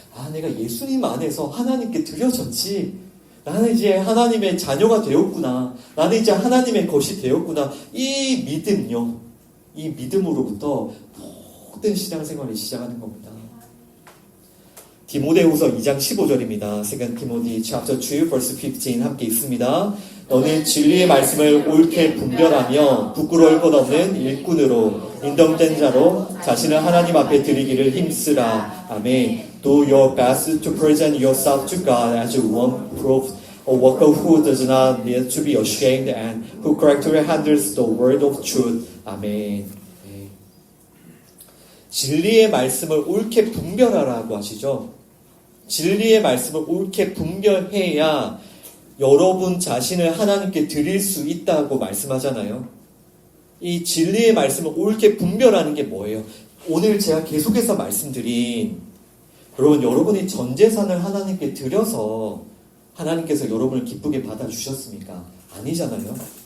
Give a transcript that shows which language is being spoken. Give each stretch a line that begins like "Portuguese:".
Korean: 아, 내가 예수님 안에서 하나님께 드려졌지. 나는 이제 하나님의 자녀가 되었구나. 나는 이제 하나님의 것이 되었구나. 이 믿음요. 이 믿음으로부터 모든 신앙생활이 시작하는 겁니다. 디모데후서 2장 15절입니다.
English: 2 Timothy chapter 2 verse 15
Korean: 함께 읽습니다. 너는 진리의 말씀을 옳게 분별하며 부끄러울 것 없는 일꾼으로 인정된 자로 자신을 하나님 앞에 드리기를 힘쓰라. 아멘.
English: Do your best to present yourself to God as one proved a worker who does not need to be ashamed and who correctly handles the word of truth.
Korean: 아멘. 네. 진리의 말씀을 옳게 분별하라고 하시죠. 진리의 말씀을 옳게 분별해야 여러분 자신을 하나님께 드릴 수 있다고 말씀하잖아요. 이 진리의 말씀을 옳게 분별하는 게 뭐예요? 오늘 제가 계속해서 말씀드린 여러분이 전 재산을 하나님께 드려서 하나님께서 여러분을 기쁘게 받아주셨습니까? 아니잖아요.